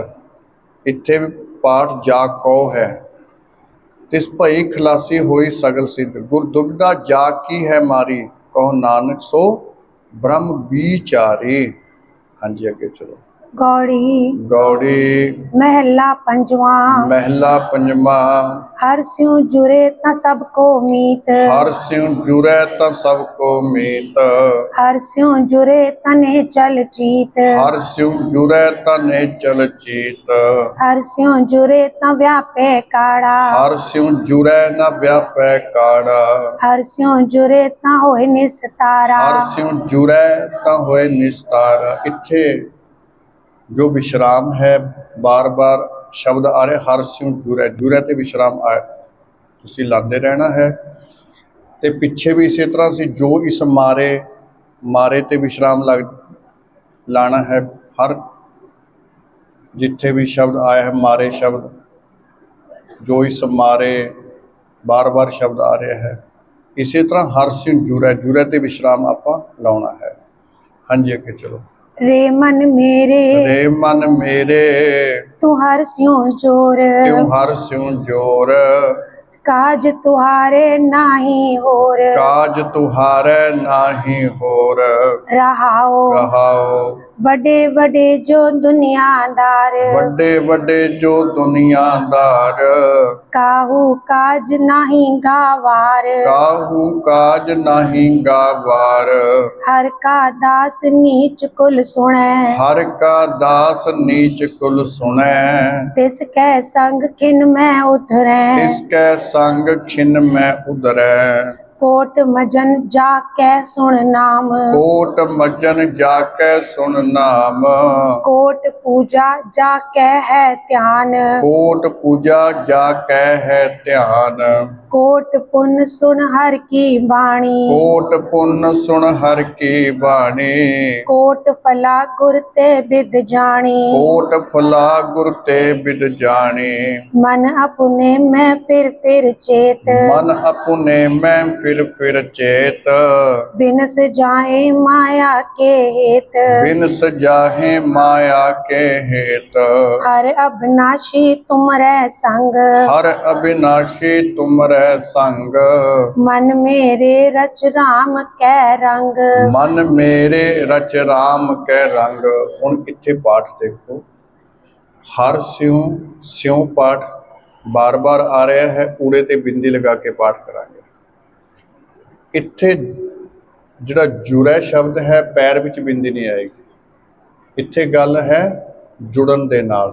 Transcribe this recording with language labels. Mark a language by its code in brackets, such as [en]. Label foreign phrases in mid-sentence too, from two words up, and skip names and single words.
[pa] ਇੱਥੇ ਵੀ ਪਾਠ ਜਾ ਕੋ ਹੈ। ਤਿਸ ਭਈ ਖਲਾਸੀ ਹੋਈ ਸਗਲ ਸਿੱਧ। ਗੁਰ ਦੁਬਿਧਾ ਜਾ ਕੀ ਹੈ ਮਾਰੀ, ਕਹੋ ਨਾਨਕ ਸੋ ਬ੍ਰਹਮ ਵਿਚਾਰੀ। ਹਾਂਜੀ ਅੱਗੇ ਚਲੋ। गौड़ी ਗੌੜੀ ਮਹਲਾ ਪੰਜਵਾ। ਮਹਿਲਾ ਪੰਜਵਾਂ। ਹਰ ਸਿਓਂ ਜੁਰੇ ਤਾ ਸਭਕੋ ਮੀਤ, ਹਰ ਸਿਉ ਜੁਰੈ ਤਾਂ ਸਭ ਕੋ ਮੀਤ। ਹਰ ਸਿਓਂ ਜੁਰੇ ਤਨੇ ਚਲ ਚੀਤ, ਹਰ ਸਿਉ ਜੁਰੈ ਤਾਂ ਨੇ ਚਲ ਚੀਤ। ਹਰ ਸਿਓਂ ਜੁਰੇ ਤਾ ਵਿਆਪੇ ਕਾੜਾ, ਹਰ ਸਿਉ ਜੁਰੈ ਨਾ ਵਿਆਪੈ ਕਾੜਾ। ਹਰ ਸਿਓਂ ਜੁਰੇ ਤਾ ਹੋਏ ਨਿਸਤਾਰਾ। ਹਰ ਸਿਉ ਜੁਰੈ ਤਾਂ ਹੋਏ ਨਿਸਤਾਰਾ। ਇੱਥੇ ਜੋ ਵਿਸ਼ਰਾਮ ਹੈ, ਬਾਰ-ਬਾਰ ਸ਼ਬਦ ਆ ਰਿਹਾ ਹਰ ਸਿਉ ਜੁਰੈ। ਜੁਰੈ ਤੇ ਵਿਸ਼ਰਾਮ ਆ ਤੁਸੀਂ ਲਾਉਂਦੇ ਰਹਿਣਾ ਹੈ। ਤੇ ਪਿੱਛੇ ਵੀ ਇਸੇ ਤਰ੍ਹਾਂ ਸੀ, ਜੋ ਇਸ ਮਾਰੇ, ਮਾਰੇ ਤੇ ਵਿਸ਼ਰਾਮ ਲਾਣਾ ਹੈ। ਹਰ ਜਿੱਥੇ ਵੀ ਸ਼ਬਦ ਆਇਆ ਹੈ ਮਾਰੇ ਸ਼ਬਦ, ਜੋ ਇਸ ਮਾਰੇ, ਬਾਰ-ਬਾਰ ਸ਼ਬਦ ਆ ਰਿਹਾ ਹੈ। ਇਸੇ ਤਰ੍ਹਾਂ ਹਰ ਸਿਉ ਜੁਰੈ, ਜੁਰੈ ਤੇ ਵਿਸ਼ਰਾਮ ਆਪਾਂ ਲਾਉਣਾ ਹੈ। ਹਾਂਜੀ ਅੱਗੇ ਚਲੋ। ਰੇ ਮਨ ਮੇਰੇ ਰੇ ਮਨ ਮੇਰੇ ਤੂ ਹਰ ਸਿਓਂ ਜੋਰ, ਕਿਉ ਹਰ ਸਿਉ ਜੋਰ। ਕਾਜ ਤੁਹਾਰੇ ਨਾਹੀ ਹੋਰ, ਕਾਜ ਤੁਹਾਰੈ ਨਾਹੀ ਹੋਰ। रहाओ ਰਹਾਉ ਵਡੇ ਵਡੇ ਜੋ ਦੁਨੀਆਦਾਰ ਵੱਡੇ ਵੱਡੇ ਜੋ ਦੁਨੀਆਦਾਰ ਕਾਹੂ ਕਾਜ ਨਾਹੀ ਗਾਵਾਰ ਕਾਹੂ ਕਾਜ ਨਹੀਂ ਗਾਵਾਰ ਹਰ ਕਾ ਦਾਸ ਨੀਚ ਕੁਲ ਸੁਨੈ ਹਰ ਕਾ ਦਾਸ ਨੀਚ ਕੁਲ ਸੁਣੈ ਤਿਸ ਕੈ ਸੰਗ ਖਿਨ ਮੈਂ ਉਧਰੈ ਇਸ ਕੈ ਸੰਗ ਖਿਨ ਮੈਂ ਉਦਰੈ ਕੋਟ ਮਜਨ ਜਾ ਕੈ ਸੁਨ ਨਾਮ ਕੋਟ ਮਜਨ ਜਾ ਕੈ ਸੁਣ ਨਾਮ ਕੋਟ ਪੂਜਾ ਜਾ ਕੈ ਹੈ ਧਿਆਨ ਕੋਟ ਪੂਜਾ ਜਾ ਕੈ ਹੈ ਧਿਆਨ ਕੋਟ ਪੁਨ ਸੁਨ ਹਰ ਕੀ ਬਾਣੀ ਕੋਟ ਪੁੰਨ ਸੁਣ ਹਰ ਕੀ ਬਾਣੀ ਕੋਟ ਫਲਾ ਗੁਰ ਤੇ ਬਿਦ ਜਾਨੀ ਕੋਟ ਫਲਾ ਗੁਰ ਤੇ ਬਿਦ ਜਾਣੀ ਮਨ ਅਪਨੇ ਮੇਂ ਫਿਰ ਚੇਤ ਮਨ ਆਪਣੇ ਮੈਂ ਫਿਰ ਚੇਤ ਬਿਨਸ ਜਾਏ ਮਾਇਆ ਕੇ ਹੇਤ ਬਿਨ ਸਜਾਹੇ ਮਾਇਆ ਕੇ ਹੇਤ ਹਰ ਅਵਿਨਾਸ਼ੀ ਤੁਮਰੇ ਸੰਗ ਹਰ ਅਬਿਨਾਸ਼ੀ ਤੁਮਰੈ ਸੰਗ ਮਨ ਮੇਰੇ ਰਚ ਰਾਮ ਕੈ ਰੰਗ ਮਨ ਮੇਰੇ ਰਚ ਰਾਮ ਕੈ ਰੰਗ। ਹੁਣ ਇੱਥੇ ਪਾਠ ਦੇਖੋ, ਹਰ ਸਿਉ ਪਾਠ ਬਾਰ-ਬਾਰ ਆ ਰਿਹਾ ਹੈ, ਊੜੇ ਤੇ ਬਿੰਦੀ ਲਗਾ ਕੇ ਪਾਠ ਕਰਾਂਗੇ। ਇੱਥੇ ਜਿਹੜਾ ਜੁੜੈ ਸ਼ਬਦ ਹੈ ਪੈਰ ਵਿੱਚ ਬਿੰਦੀ ਨਹੀਂ ਆਏਗੀ, ਇੱਥੇ ਗੱਲ ਹੈ ਜੁੜਨ ਦੇ ਨਾਲ।